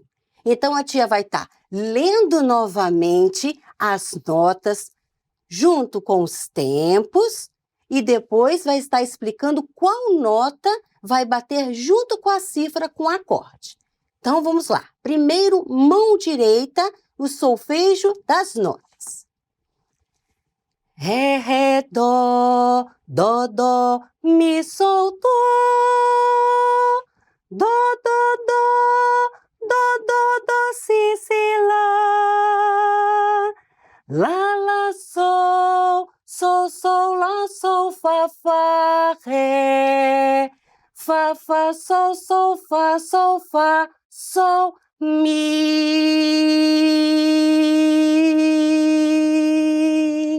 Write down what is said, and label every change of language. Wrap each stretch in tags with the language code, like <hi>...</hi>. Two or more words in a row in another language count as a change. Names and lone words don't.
<pt>Então a tia vai estar lendo novamente as notas junto com os tempos e depois vai estar explicando qual nota vai bater junto com a cifra com o acorde. Então vamos lá. Primeiro, mão direita, o solfejo das notas. Ré, ré, dó, dó, dó, mi, sol, dó. Dó, dó, dó, dó, dó, dó, si, si, lá. Lá, lá, sol, sol, lá, sol, fá, fá, ré. Fá, fá, sol, fá, sol, mi.</pt>